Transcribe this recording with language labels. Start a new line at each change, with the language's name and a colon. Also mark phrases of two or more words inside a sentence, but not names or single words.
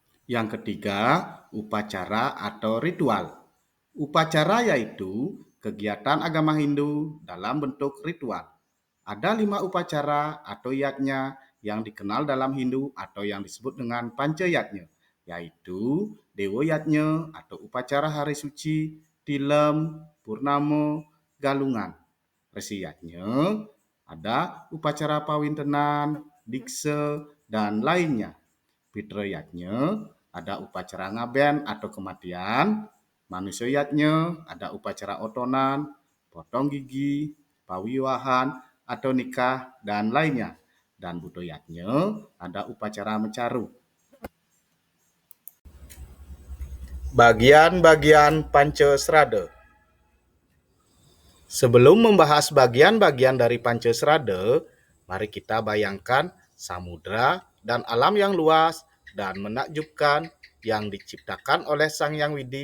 Indonesian: Yang ketiga, upacara atau ritual. Upacara yaitu kegiatan agama Hindu dalam bentuk ritual. Ada 5 upacara atau yajna yang dikenal dalam Hindu atau yang disebut dengan panca yajna, yaitu Dewa Yajna atau upacara hari suci, Tilem, Purnama, Galungan. Resi yajna ada upacara pawintenan, dikse, dan lainnya. Fitra yajna ada upacara ngaben atau kematian. Manusia yajna ada upacara otonan, potong gigi, pawiwahan atau nikah dan lainnya. Dan Buddha yajna ada upacara mencaru. Bagian-bagian Pancasrada. Sebelum membahas bagian-bagian dari Pancasrada, mari kita bayangkan samudra dan alam yang luas dan menakjubkan yang diciptakan oleh Sang Yang Widi.